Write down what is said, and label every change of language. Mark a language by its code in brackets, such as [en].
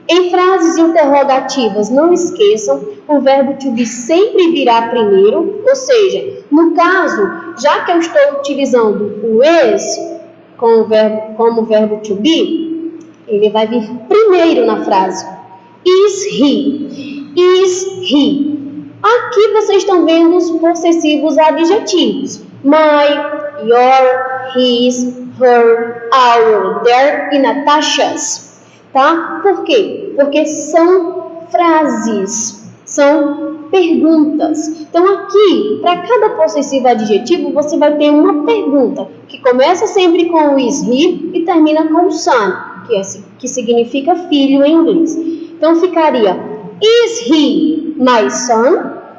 [pt] Em frases interrogativas, não esqueçam, o verbo to be sempre virá primeiro, ou seja, no caso, já que eu estou utilizando o is como verbo to be, ele vai vir primeiro na frase. [en] Is he? Is he? [pt] Aqui vocês estão vendo os possessivos adjetivos. [en] My, your, his, her, our, their e Natasha's. [pt] Tá? Por quê? Porque são frases, são perguntas. Então aqui, para cada possessivo adjetivo, você vai ter uma pergunta, que começa sempre com o is he e termina com o son, que significa filho em inglês. Então ficaria, [en] is he my son?